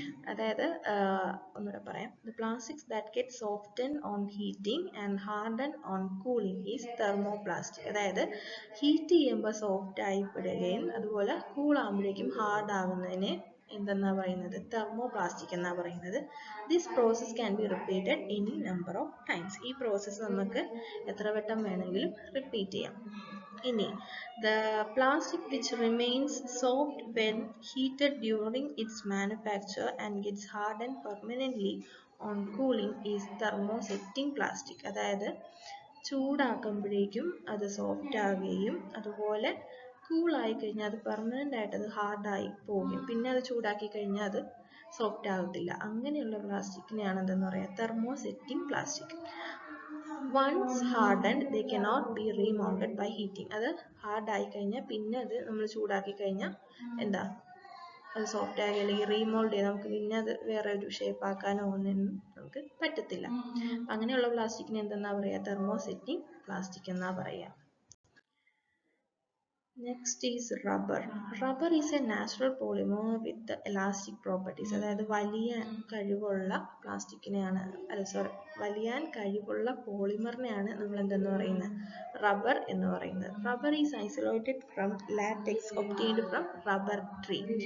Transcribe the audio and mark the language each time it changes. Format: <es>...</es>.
<ml>അതായത് ഒന്നുകൂടെ പറയാം.</ml> <en>The plastics that get softened on heating and hardened on cooling is thermoplastic.</en> <ml>അതായത് heat ചെയ്യുമ്പോൾ സോഫ്റ്റ് ആയി വിടുകയും അതുപോലെ കൂൾ ആകുമ്പോഴേക്കും ഹാർഡ് ആകുന്നതിനെ എന്തെന്നാ പറയുന്നത്? തെർമോപ്ലാസ്റ്റിക് എന്നാ പറയുന്നത്.</ml> <en>This process can be repeated any number of times.</en> <ml>ഈ പ്രോസസ്സ് നമുക്ക് എത്ര വട്ടം വേണമെങ്കിലും റിപ്പീറ്റ് ചെയ്യാം. ഇനി</ml> <en>the plastic which remains soft when heated during its manufacture and gets hardened permanently on cooling is thermosetting plastic.</en> <ml>അതായത് ചൂടാക്കുമ്പോഴേക്കും അത് സോഫ്റ്റ് ആവുകയും അതുപോലെ കൂളായി കഴിഞ്ഞാൽ അത് പെർമനൻ്റ് ആയിട്ട് അത് ഹാർഡായി പോകും. പിന്നെ അത് ചൂടാക്കി കഴിഞ്ഞാൽ അത് സോഫ്റ്റ് ആകത്തില്ല. അങ്ങനെയുള്ള പ്ലാസ്റ്റിക്കിനെയാണ് എന്തെന്ന് പറയുക, thermosetting plastic.</ml> <en>Once hardened they cannot be remounted by heating.</en> <ml>അത് ഹാർഡ് ആയി കഴിഞ്ഞാൽ പിന്നെ അത് നമ്മൾ ചൂടാക്കി കഴിഞ്ഞാൽ എന്താ, അത് സോഫ്റ്റ് ആയി അല്ലെങ്കിൽ റീമോൾഡ് ചെയ്ത് നമുക്ക് പിന്നെ അത് വേറെ ഒരു ഷേപ്പ് ആക്കാനോ ഒന്നും നമുക്ക് പറ്റത്തില്ല. അങ്ങനെയുള്ള പ്ലാസ്റ്റിക്കിന് എന്തെന്നാ പറയുക, തെർമോസെറ്റിംഗ് പ്ലാസ്റ്റിക് എന്നാ പറയുക.</ml> <en>Next is rubber. Rubber is a natural polymer with the elastic properties.</en> <ml>അതായത് വലിയാൻ കഴിവുള്ള പ്ലാസ്റ്റിക്കിനെയാണ്, വലിയാൻ കഴിവുള്ള പോളിമറിനെയാണ് നമ്മൾ എന്തെന്ന് പറയുന്നത്, റബ്ബർ എന്ന് പറയുന്നത്.</ml> <en>Rubber is isolated from latex obtained from rubber tree.</en>